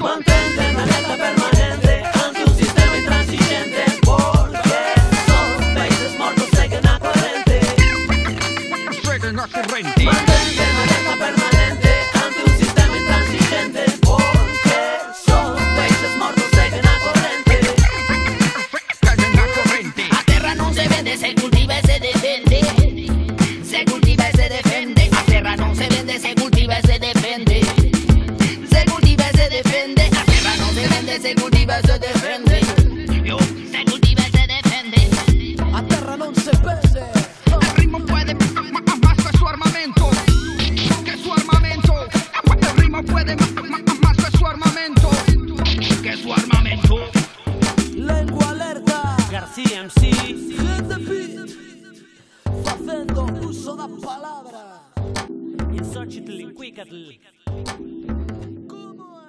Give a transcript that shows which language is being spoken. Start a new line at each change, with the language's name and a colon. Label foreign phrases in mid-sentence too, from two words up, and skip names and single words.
Spanish: Mantente en alerta permanente ante un sistema intransigente, porque esos países muertos siguen a corriente. Mantente en alerta permanente ante un sistema intransigente, porque esos países muertos siguen a corriente.
Galician: A terra non se vende, se cultiva e se defende. Se cultiva e se defende. A terra non se vende, se cultiva e se defende. Se cultiva e se defende. A terra non se vende, se cultiva e se defende. Se cultiva e se defende. A terra non se vende.
Spanish: El ritmo puede más que su armamento. Que su armamento. El ritmo puede más que su armamento. Que su armamento. Lengua alerta, García MC,
English: Hit the beat,
Galician: facendo uso da palabra. Insóchitl, Incuicatl. Como é?